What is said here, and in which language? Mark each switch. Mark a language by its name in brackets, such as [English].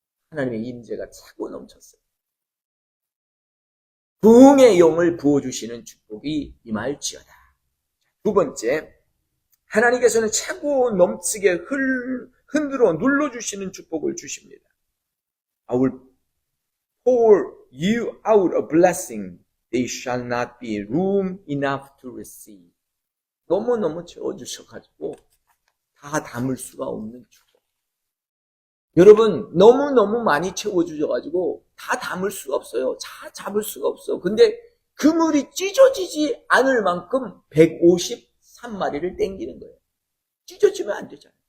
[Korean] 하나님의 임재가 차고 넘쳤어요. 부흥의 영을 부어주시는 축복이 임할지어다. 두 번째, 하나님께서는 차고 넘치게 흔들어 눌러주시는 축복을 주십니다. [English] I will pour you out a blessing. They shall not be room enough to receive. [Korean] 너무너무 채워주셔가지고 다 담을 수가 없는 축복. 여러분, 너무너무 많이 채워주셔가지고 다 담을 수가 없어요. 다 잡을 수가 없어. 근데 그물이 찢어지지 않을 만큼 153마리를 땡기는 거예요. 찢어지면 안 되잖아요.